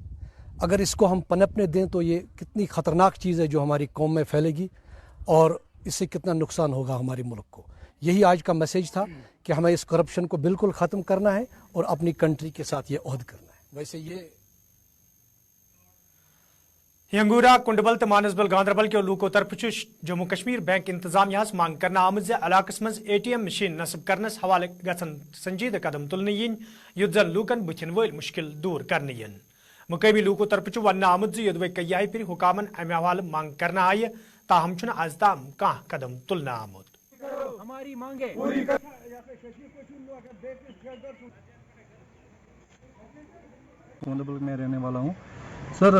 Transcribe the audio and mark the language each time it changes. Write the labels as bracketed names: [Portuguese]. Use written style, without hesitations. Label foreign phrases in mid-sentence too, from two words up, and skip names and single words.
[Hindi] अगर इसको हम पनपने दें तो ये कितनी ख़तरनाक चीज़ है जो हमारी कौम में फैलेगी और इससे कितना नुकसान होगा हमारे मुल्क को। यही आज का मैसेज था कि हमें इस करप्शन को बिल्कुल ख़त्म करना है और अपनी कंट्री के साथ ये अहद करना है। वैसे ये [Kashmiri] यंगूरा कुंडबल तो मानसबल गांधरबल के लूको तरफ जम्मू कश्मीर बैंक इंतजामिया मांग करना आमद इलाकस मज [English] ATM machine [Kashmiri] नस्ब करनस हवाले गसन संजीद कदम तुलने यिन युद्ध जन लूकन बुथिन वल मुश्किल दूर करने यिन। मुकामी लूको तरफ वन आमद युद्ध कई फिर हुकामन अमे हवाले मांग करना आय, ताहम आज ताम कह कदम तुलना आमुद। [Hindi] हमारी मांगे कुंडबल में रहने वाला हूँ सर।